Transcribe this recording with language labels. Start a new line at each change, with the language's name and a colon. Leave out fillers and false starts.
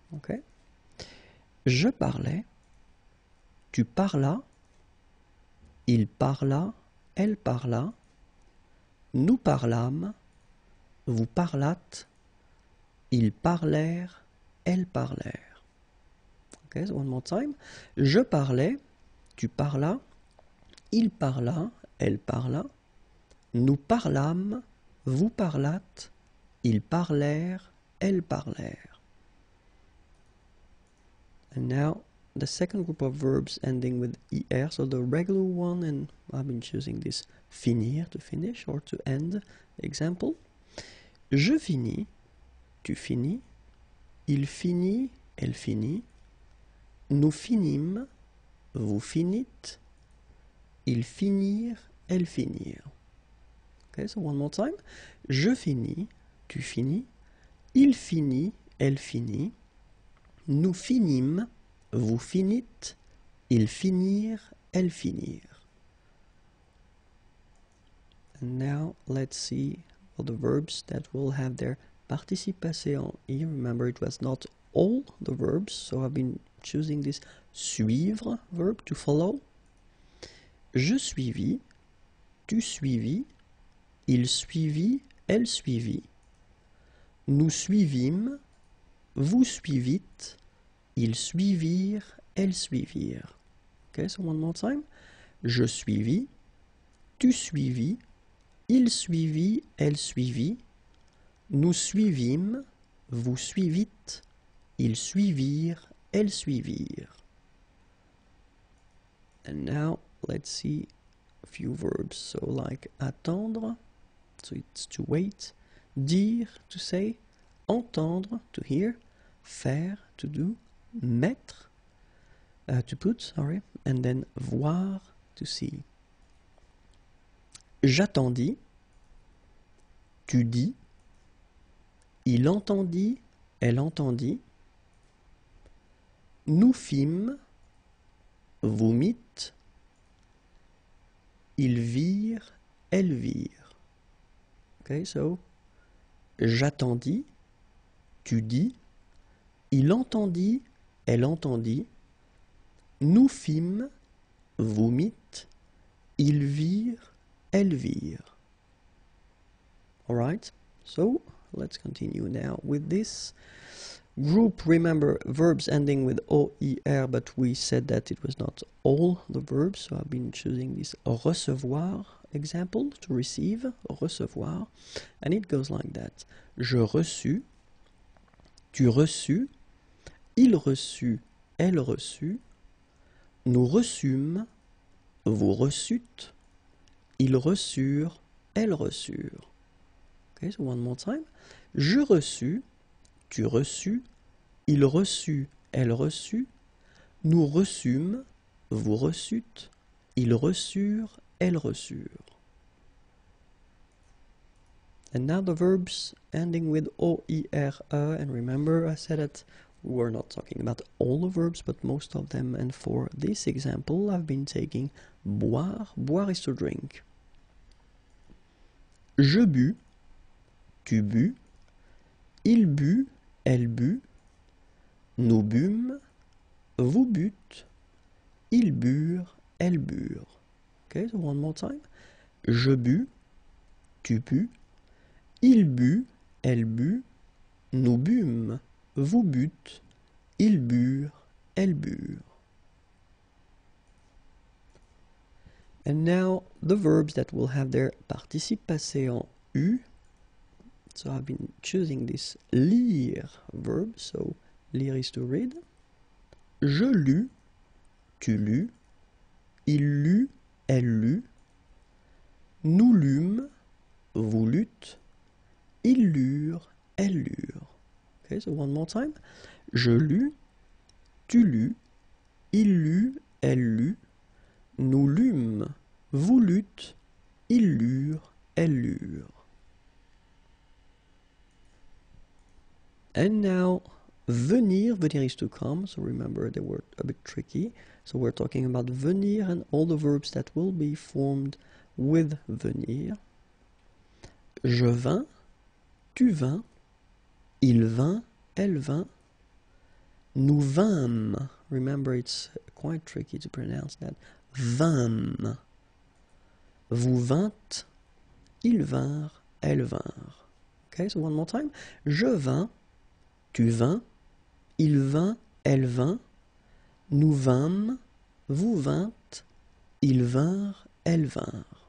French: Okay, je parlais, tu parlas, il parla, elle parla, nous parlâmes, vous parlâtes, ils parlèrent, elles parlèrent.
English: Okay, so one more time.
French: Je parlais, tu parlas, il parla, elle parla, nous parlâmes, vous parlâtes, ils parlèrent, elles parlèrent.
English: And now the second group of verbs ending with er, so the regular one, and I've been choosing this finir, to finish or to end. Example.
French: Je finis, tu finis, il finit, elle finit, nous finîmes, vous finîtes, ils finirent, elles finirent.
English: Okay, so one more time.
French: Je finis, tu finis, il finit, elle finit, nous finîmes, vous finîtes, ils finirent, elles finirent.
English: And now let's see all the verbs that will have their
French: participe passé en I.
English: Remember, it was not all the verbs, so I've been choosing this suivre verb to follow.
French: Je suivis, tu suivis, il suivit, elle suivit, nous suivîmes, vous suivîtes, ils suivirent, elles suivirent.
English: Okay, so one more time.
French: Je suivis, tu suivis, il suivit, elle suivit, nous suivîmes, vous suivîtes, ils suivirent, elles suivirent.
English: And now let's see a few verbs. So like attendre, so it's to wait, dire, to say, entendre, to hear, faire, to do, mettre, to put, sorry, and then voir, to see.
French: J'attendis, tu dis, il entendit, elle entendit, nous fîmes, vous mîtes, ils virent, elles virent.
English: Okay, so
French: j'attendis, tu dis, il entendit, elle entendit, nous fîmes, vous mîtes, ils virent, elles virent.
English: Alright, so let's continue now with this group. Remember, verbs ending with OER, but we said that it was not all the verbs, so I've been choosing this recevoir example, to receive, recevoir, and it goes like that.
French: Je reçus, tu reçus, il reçut, elle reçut, nous reçûmes, vous reçûtes, ils reçurent, elles reçurent.
English: Okay, so one more time.
French: Je reçus, tu reçus, il reçut, elle reçut, nous reçûmes, vous reçûtes, ils reçurent, elles reçurent.
English: And now the verbs ending with OER, and remember I said that we were not talking about all the verbs, but most of them, and for this example I've been taking boire. Boire is to drink.
French: Je bus, tu bus, il but, elle but, nous bûmes, vous bûtes, ils burent, elles burent.
English: Okay, so one more time.
French: Je bus, tu bus, il but, elle but, nous bûmes, vous bûtes, ils burent, elles burent.
English: And now the verbs that will have their
French: participe passé en U.
English: So I've been choosing this lire verb, so lire is to read.
French: Je lus, tu lus, il lut, elle lut, nous lûmes, vous lûtes, ils lurent, elles lurent.
English: Okay, so one more time.
French: Je lus, tu lus, il lut, elle lut, nous lûmes, vous lûtes, ils lurent, elles lurent.
English: And now, venir, venir is to come, so remember they were a bit tricky. So we're talking about venir and all the verbs that will be formed with venir.
French: Je vins, tu vins, il vint, elle vint, nous vîmes.
English: Remember, it's quite tricky to pronounce that.
French: Vîmes. Vous vîntes, ils vinrent, elles vinrent.
English: Okay, so one more time.
French: Je vins, tu vins, il vint, elle vint, nous vîmes, vous vîntes, ils vinrent, elles vinrent.